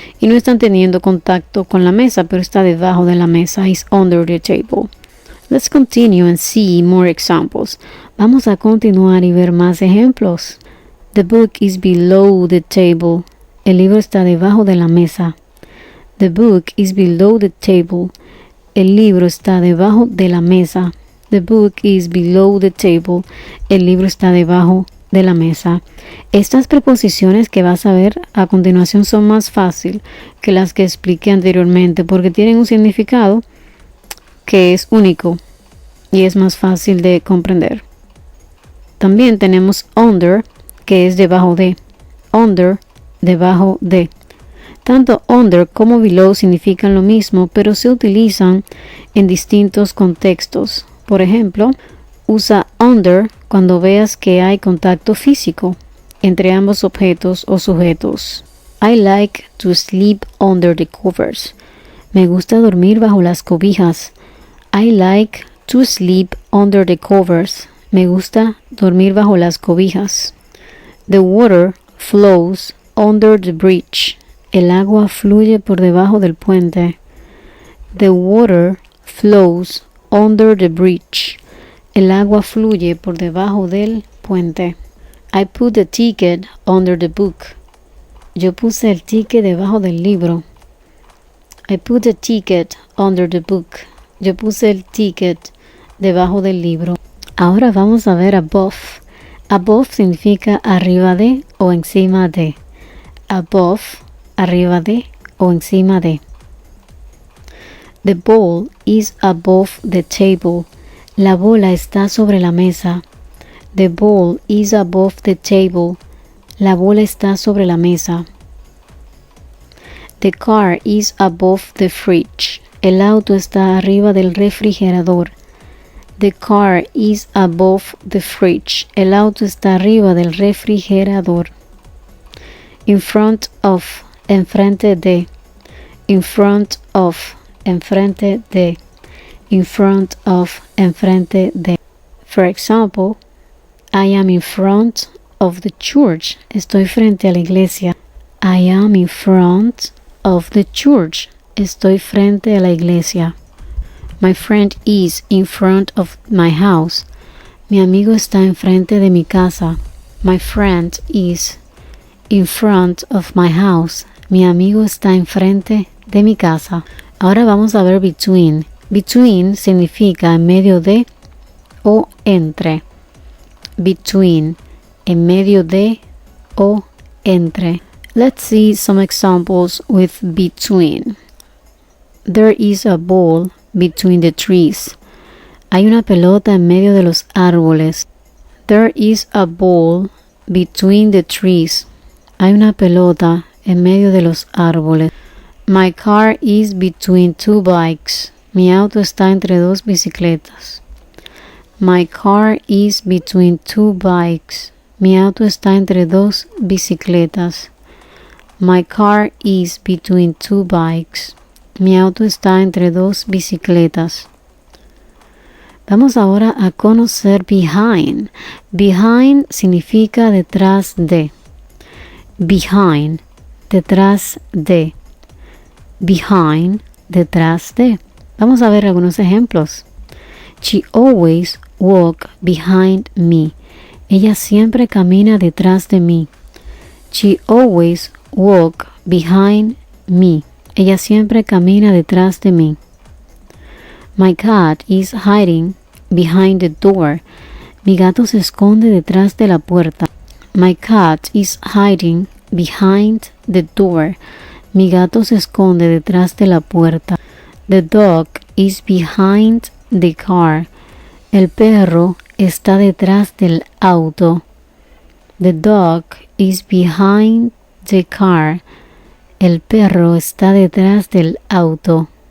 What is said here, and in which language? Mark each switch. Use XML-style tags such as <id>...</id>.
<es>Y no están teniendo contacto con la mesa, pero está debajo de la mesa.</es> <en>Is under the table. Let's continue and see more examples.</en> <es>Vamos a continuar y ver más ejemplos.</es> <en>The book is below the table.</en> <es>El libro está debajo de la mesa.</es> <en>The book is below the table.</en> <es>El libro está debajo de la mesa.</es> <en>The book is below the table.</en> <es>El libro está debajo de la mesa. Estas preposiciones que vas a ver a continuación son más fáciles que las que expliqué anteriormente porque tienen un significado que es único y es más fácil de comprender. También tenemos under, que es debajo de. Under, debajo de. Tanto under como below significan lo mismo, pero se utilizan en distintos contextos. Por ejemplo, usa under cuando veas que hay contacto físico entre ambos objetos o sujetos.</es> <en>I like to sleep under the covers.</en> <es>Me gusta dormir bajo las cobijas.</es> <en>I like to sleep under the covers.</en> <es>Me gusta dormir bajo las cobijas.</es> <en>The water flows under the bridge.</en> <es>El agua fluye por debajo del puente.</es> <en>The water flows under the bridge.</en> <es>El agua fluye por debajo del puente.</es> <en>I put the ticket under the book.</en> <es>Yo puse el ticket debajo del libro.</es> <en>I put the ticket under the book.</en> <es>Yo puse el ticket debajo del libro. Ahora vamos a ver above. Above significa arriba de o encima de. Above, arriba de o encima de.</es> <en>The ball is above the table.</en> <es>La bola está sobre la mesa.</es> <en>The ball is above the table.</en> <es>La bola está sobre la mesa.</es> <en>The car is above the fridge.</en> <es>El auto está arriba del refrigerador.</es> <en>The car is above the fridge.</en> <es>El auto está arriba del refrigerador.</es> <en>In front of,</en> <es>enfrente de. In front of, enfrente de.</es> <en>In front of,</en> <es>enfrente de.</es> <en>For example, I am in front of the church.</en> <es>Estoy frente a la iglesia.</es> <en>I am in front of the church.</en> <es>Estoy frente a la iglesia.</es> <en>My friend is in front of my house.</en> <es>Mi amigo está enfrente de mi casa.</es> <en>My friend is in front of my house.</en> <es>Mi amigo está enfrente de mi casa. Ahora vamos a ver between. Between significa en medio de o entre. Between, en medio de o entre.</es> <en>Let's see some examples with between. There is a ball between the trees.</en> <es>Hay una pelota en medio de los árboles.</es> <en>There is a ball between the trees.</en> <es>Hay una pelota en medio de los árboles.</es> <en>My car is between two bikes.</en> <es>Mi auto está entre dos bicicletas.</es> <en>My car is between two bikes.</en> <es>Mi auto está entre dos bicicletas.</es> <en>My car is between two bikes.</en> <es>Mi auto está entre dos bicicletas. Vamos ahora a conocer behind. Behind significa detrás de. Behind, detrás de. Behind, detrás de. Vamos a ver algunos ejemplos.</es> <en>She always walk behind me.</en> <es>Ella siempre camina detrás de mí.</es> <en>She always walk behind me.</en> <es>Ella siempre camina detrás de mí.</es> <en>My cat is hiding behind the door.</en> <es>Mi gato se esconde detrás de la puerta.</es> <en>My cat is hiding behind the door.</en> <es>Mi gato se esconde detrás de la puerta.</es> <en>The dog is behind the car.</en> <es>El perro está detrás del auto.</es> <en>The dog is behind the car.</en> <es>El perro está detrás del auto.</es>